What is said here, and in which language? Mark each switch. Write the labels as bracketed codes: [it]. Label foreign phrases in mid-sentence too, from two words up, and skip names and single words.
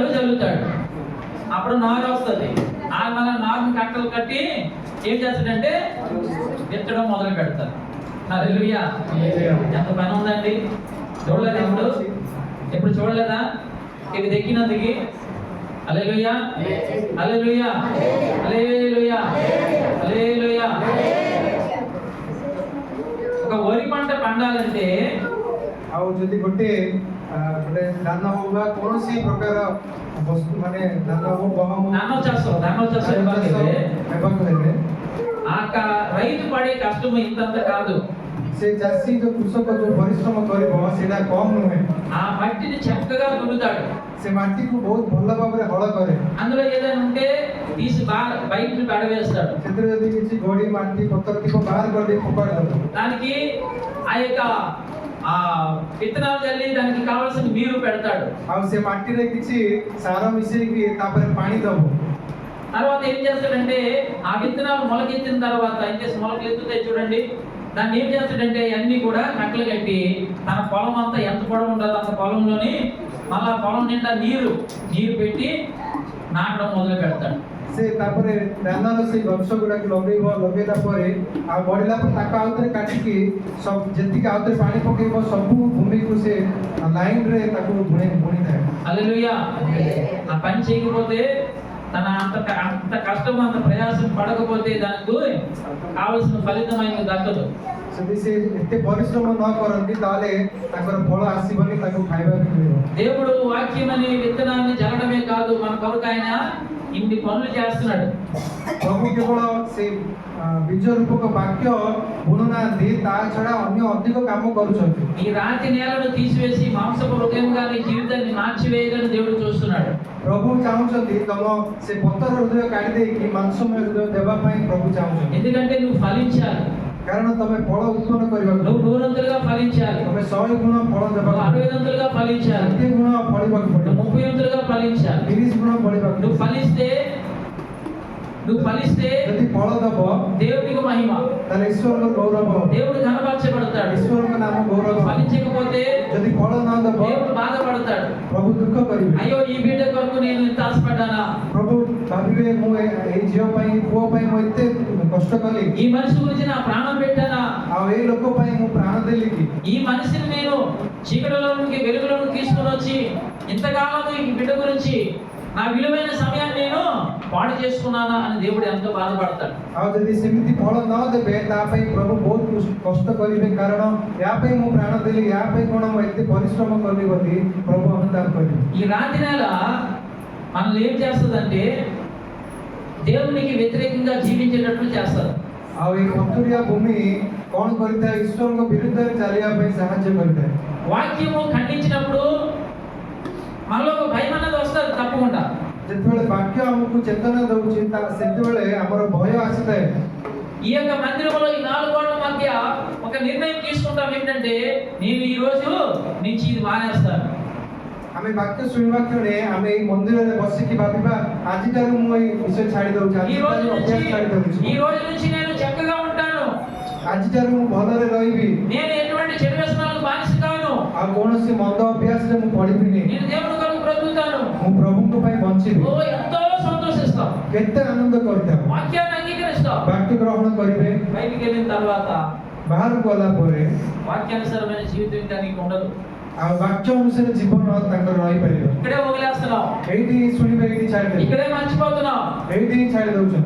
[te] చల్లుతాడు అప్పుడు నారు వస్తుంది ఆ మన నారుని కట్టలు కట్టి ఏం చేస్తాడంటే విత్తడం మొదలు పెడతారు హల్లెలూయా ఎంత పని ఉందండి చూడలేదు ఎప్పుడు చూడలేదా ఇక దక్కినందుకు హల్లెలూయా హల్లెలూయా హల్లెలూయా హల్లెలూయా ఒక వరి పంట పండాలంటే [or] ଆଉ ଯଦି ଗୋଟେ ଧାନ ହଉ ବା କୌଣସି ପ୍ରକାର ବସ୍ତୁ ମାନେ ଧାନ ହଉ ଗହମ ଧାନ ଚାଷ ହେବାକୁ ହେଲେ [te] రైతు పడే కష్టం ఇంతంత కాదు [or] ସେ ଚାଷୀ ଯୋଉ କୃଷକ ଯୋଉ ପରିଶ୍ରମ କରିବ ସେଇଟା କମ ନୁହେଁ [te] ఆ మట్టిని చక్కగా దున్నుతాడు [or] ସେ ମାଟିକୁ ବହୁତ ଭଲ ଭାବରେ ହଳ କରେ [te] అందులో ఏదైనా ఉంటే తీసి బయట పడవేస్తాడు [or] ସେଥିରେ ଯଦି କିଛି ଗୋଡି ମାଟି ପତ୍ର ଥିବ ବାହାର କରିଦେଇ ଫୋପାଡ଼ି ଦବ [te] దానికి ఆ యొక్క ఆ విత్తనాలు చల్లి దానికి కావాల్సిన నీరు పెడతాడు [or] ଆଉ ସେ మాటిରେ କିଛି ସାର ମିଶେଇକି ତାପରେ ପାଣି ଦବ [te] తర్వాత ఏం చేస్తాడంటే ఆ విత్తనాలు మొలకెత్తిన తర్వాత ఏం చేసి మొలకలు ఎత్తుతాయి చూడండి దాన్ని ఏం చేస్తాడంటే అన్ని కూడా కట్టలు కట్టి తన పొలం అంతా ఎంత పొడవు ఉంటుందో అంత పొలంలోని మళ్ళా పొలం నిండా నీరు పెట్టి నాటడం మొదలు పెడతాడు [or] ସେ ତାପରେ ଧାନର ସେଇ ଗଛ ଗୁଡାକୁ ଲଗେଇଲା ପରେ ଆଉ ବଢିଲା ପରେ ତାକୁ ଆଉଥରେ କାଟିକି ସବୁ ଯେତିକି ଆଉଥରେ ପାଣି ପକେଇବ ସବୁ ଭୂମିକୁ ସେ ଲାଇନରେ ତାକୁ ବୁଣିଥାଏ [te] హల్లెలూయా ఆ పని చేయకపోతే తన అంత కష్టం అంత ప్రయాసం పడకపోతే దానికి కావలసిన ఫలితం ఆయనకు దక్కదు [or] ଯଦି ସେ ଏତେ ପରିଶ୍ରମ ନ କରନ୍ତି ତାହେଲେ ତାଙ୍କର ଫଳ ଆସିବନି ତାକୁ ଖାଇବାକୁ ମିଳିବ [te] దేవుడు వాక్యం అనే విత్తనాన్ని జల్లడమే కాదు మన కొరకు ఆయన ఇన్ని పనులు చేస్తున్నాడు [or] ପ୍ରଭୁ କେବଳ ସେ ବୀଜ ରୂପକ ବାକ୍ୟ ବୁଣୁନାହାନ୍ତି ତା ଛଡା ଅନ୍ୟ ଅଧିକ କାମ କରୁଛନ୍ତି [te] ఈ రాతి నేలను తీసివేసి మాంసపు హృదయంగా నీ జీవితాన్ని మార్చివేయాలని దేవుడు చూస్తున్నాడు [or] ପ୍ରଭୁ ଚାହୁଁଛନ୍ତି ତମ ସେ ପତର ହୃଦୟ କାଢି ଦେଇକି ମାଂସମୟ ହୃଦୟ ଦେବା ପାଇଁ ପ୍ରଭୁ ଚାହୁଁଛନ୍ତି [te] ఎందుకంటే నువ్వు ఫలించాలి [or] କାରଣ ତମେ ଫଳ ଉତ୍ପନ୍ନ କରିବାକୁ [te] నువ్వు 100 ఫలించాలి [or] ତମେ 100 ଗୁଣ ଫଳ [te] నువ్వు [or] ଦେବାକୁ [te] 60 ఫలించాలి [or] 60 ଗୁଣ ଫଳିବାକୁ ପଡିବ [te] నువ్వు 30 ఫలించాలి [or] 30 ଗୁଣ ଫଳିବାକୁ [te] నువ్వు ఫలిస్తే [or] ଯଦି ଫଳ ଦବ [te] దేవుడికి మహిమ [or] ତାହେଲେ ଈଶ୍ୱରଙ୍କ ଗୌରବ [te] దేవుడు కనపరచబడతాడు [or] ଈଶ୍ୱରଙ୍କ ନାମ ଗୌରବ [te] ఫలించకపోతే [or] ଯଦି ଫଳ ନ ଦବ [te] దేవుడు బాధపడతాడు [or] ପ୍ରଭୁ ଦୁଃଖ କରିବେ [te] అయ్యో ఈ బిడ్డ కొరకు నేను ఇంత ఆశపడ్డానా [or] ପ୍ରଭୁ ଭାବିବେ ମୁଁ ଏଇ ଝିଅ ପାଇଁ ପୁଅ ପାଇଁ ମୁଁ ଏତେ କଷ୍ଟ କଲି [te] ఈ మనిషి గురించి నా ప్రాణం పెట్టానా [or] ଆଉ ଏଇ ଲୋକ ପାଇଁ ମୁଁ ପ୍ରାଣ ଦେଲି କି [te] ఈ మనిషిని నేను చీకటిలో నుండి వెలుగులోకి తీసుకుని వచ్చి ఇంతకాలం ఈ బిడ్డ గురించి నా విలువైన సమయాన్ని నేను పాడు చేసుకున్నానా అని దేవుడు ఎంతో బాధపడతాడు [or] ଆଉ ଯଦି ସେମିତି ଫଳ ନ ଦେବେ ତା ପାଇଁ ପ୍ରଭୁ ବହୁତ କଷ୍ଟ କରିବେ କାରଣ ୟା ପାଇଁ ମୁଁ ପ୍ରାଣ ଦେଲି ୟା ପାଇଁ କଣ ମୁଁ ଏତେ ପରିଶ୍ରମ କଲି ବୋଲି ପ୍ରଭୁ ଅନୁତାପ କରିବେ [te] ఈ రాతి నేల మనల్ని ఏం చేస్తుందంటే దేవునికి వ్యతిరేకంగా జీవించేటట్లు చేస్తారు [or] ଆଉ ଏଇ ପଥୁରିଆ ଭୂమి କଣ କରିଥାଏ ଈଶ୍ୱରଙ୍କ ବିରୁଦ୍ଧରେ ଚାଲିବା ପାଇଁ ସାହାଯ୍ୟ କରିଥାଏ [te] వాక్యము ఖండించినప్పుడు మనలో ఒక భయం అనేది వస్తుంది తప్పకుండా [or] ଯେତେବେଳେ ବାକ୍ୟ ଆମକୁ ଚେତନା ଦଉଛି ସେତେବେଳେ ଆମର ଭୟ ଆସିଥାଏ [te] ఈ యొక్క మందిరంలో ఈ 4 గోడల మధ్య ఒక నిర్ణయం తీసుకుంటాం ఏంటంటే నేను ఈ రోజు నుంచి ఇది మానేస్తాను [or] ଆମେ ବାକ୍ୟ ଶୁଣିବା କ୍ଷଣେ ଆମେ ଏଇ ମନ୍ଦିରରେ ବସିକି ଭାବିବା ଆଜିଠାରୁ ମୁଁ ଏଇ ବିଷୟ ଛାଡି ଦଉଛି [te] ఈ రోజు [or] ଅଭ୍ୟାସ ଛାଡି ଦଉଛି [te] నుంచి నేను చక్కగా ఉంటాను [or] ଆଜିଠାରୁ ମୁଁ ଭଲରେ ରହିବି [te] నేను ఎటువంటి చెడు వ్యసనాలకు బానిస కాను [or] ଆଉ କୌଣସି ମନ୍ଦ ଅଭ୍ୟାସରେ ମୁଁ ପଡିବିନି [te] నేను దేవుని కొరకు బ్రతుకుతాను [or] ମୁଁ ପ୍ରଭୁଙ୍କ ପାଇଁ ବଞ୍ଚିବି [te] ఓ ఎంతో సంతోషిస్తాం [or] କେତେ ଆନନ୍ଦ କରିଥାଉ [te] వాక్యాన్ని అంగీకరిస్తాం [or] ବାକ୍ୟ గ్రହଣ କରିବେ [te] బయటికి వెళ్ళిన తర్వాత [or] ବାହାରକୁ ଗଲା ପରେ [te] వాక్యానుసారమైన జీవితం ఇంకా నీకు ఉండదు [or] ଆଉ ବାକ୍ୟ ଅନୁସାରେ ଜୀବନ ତାଙ୍କର ରହିପାରିବ [te] ఇక్కడే వదిలేస్తున్నాం [or] ଏଇଠି ଶୁଣିବେ ଏଇଠି ଛାଡ଼ିଦେବେ [te] ఇక్కడే మర్చిపోతున్నాం [or] ଏଇଠି ହିଁ ଛାଡ଼ି ଦଉଛନ୍ତି